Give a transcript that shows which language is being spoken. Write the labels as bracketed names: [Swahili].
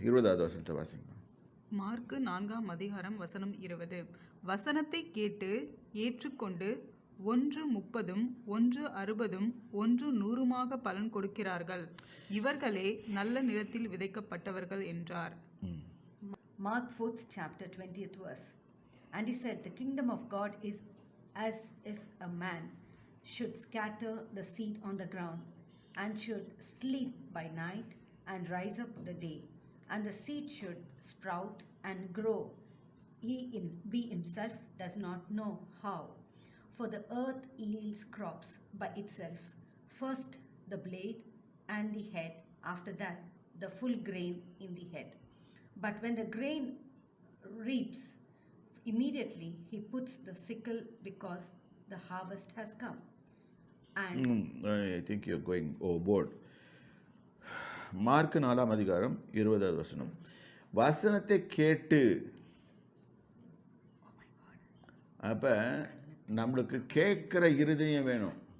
[Tamil] 20வது வசனத்தை வாசிங்க. மார்க்கு 4ஆம் அதிகாரம் வசனம் 20. வசனத்தை கேட்டு ஏற்றுக்கொண்டு 1 30, 1 60, 1 100 பலன் கொடுக்கிறார்கள். இவர்களே நல்ல நிலத்தில் விதைக்கப்பட்டவர்கள் என்றார். [English] Mark 4th chapter 20th verse. And he said, the kingdom of God is as if a man should scatter the seed on the ground, and should sleep by night and rise up the day, and the seed should sprout and grow. He himself does not know how. For the earth yields crops by itself, first the blade and the head, after that the full grain in the head. But when the grain reaps, immediately he puts the sickle, because the harvest has come. And I think you're going overboard. [Tamil] Mark 4ஆம் அதிகாரம் 20வது வசனம். வசனத்தை கேட்டு, அப்போ நம்மளுக்கு கேட்குற இருதயம் வேணும்.